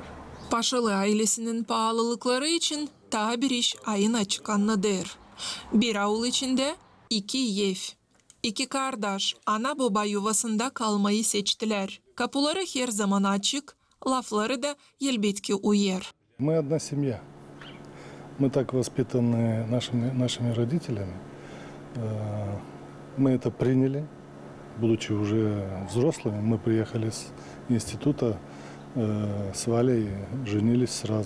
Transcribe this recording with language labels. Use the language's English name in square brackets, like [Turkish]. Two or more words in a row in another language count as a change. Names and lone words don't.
[Gagauz] Paşalı ailesinin pahalılıkları için daha bir iş ayına çıkanlıdır. Bir avul içinde 2 ev. 2 kardeş ana baba yuvasında kalmayı seçtiler. Kapıları her zaman açık, lafları da elbette uyar. [Russian] Мы одна семья. Мы так воспитаны нашими родителями. Мы это приняли. Будучи уже взрослыми, мы приехали с института с Валей, женились сразу.